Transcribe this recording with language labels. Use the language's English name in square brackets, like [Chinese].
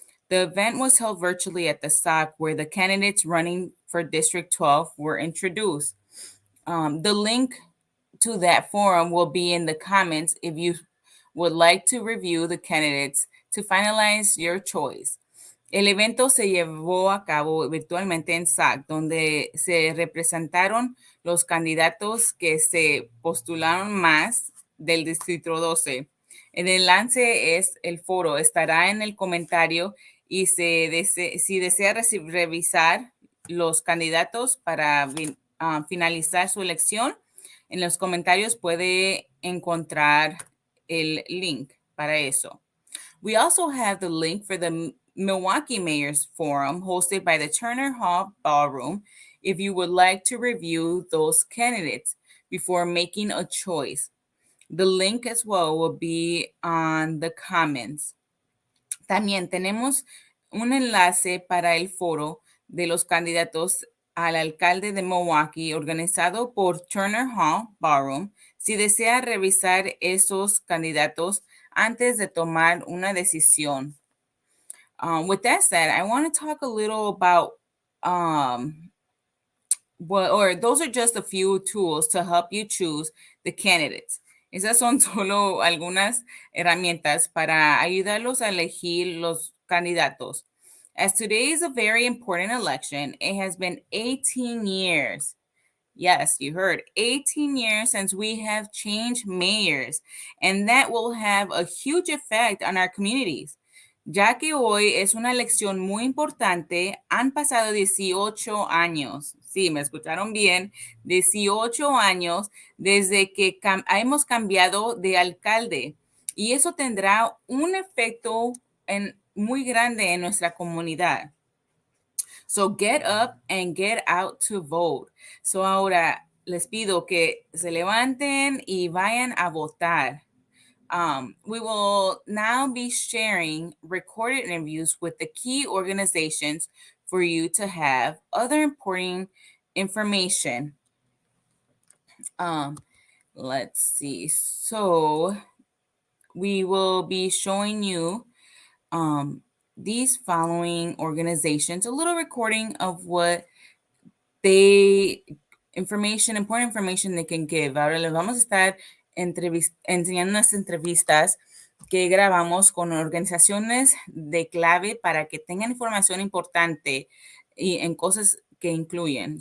[English] The event was held virtually at the SAC, where the candidates running for District 12 were introduced. The link to that forum will be in the comments if you would like to review the candidates to finalize your choice. [Spanish] El evento se llevó a cabo virtualmente en SAC, donde se representaron los candidatos que se postularon más del Distrito 12. El enlace es el foro, estará en el comentario y si desea revisar los candidatos para finalizar su elección, en los comentarios puede encontrar el link para eso. [English] We also have the link for the Milwaukee Mayor's Forum hosted by the Turner Hall Ballroom if you would like to review those candidates before making a choice. The link as well will be on the comments. [Spanish] También tenemos un enlace para el foro de los candidatos al alcalde de Milwaukee organizado por Turner Hall Ballroom si desea revisar esos candidatos antes de tomar una decisión. [English] With that said, I want to talk a little about those are just a few tools to help you choose the candidates. [Spanish] Esas son solo algunas herramientas para ayudarlos a elegir los candidatos. [English] As today is a very important election, it has been 18 years. Yes, you heard 18 years since we have changed mayors, and that will have a huge effect on our communities. [Spanish] Ya que hoy es una elección muy importante, han pasado 18 años. Sí, me escucharon bien, 18 años desde que hemos cambiado de alcalde. Y eso tendrá un efecto muy grande en nuestra comunidad. [English] So get up and get out to vote. [Spanish] So ahora les pido que se levanten y vayan a votar. [English] We will now be sharing recorded interviews with the key organizations for you to have other important information. Let's see. So we will be showing you these following organizations, a little recording of what important information they can give. [Spanish] Ahora les vamos a estar enseñando unas entrevistas que grabamos con organizaciones de clave para que tengan información importante y en cosas que incluyen.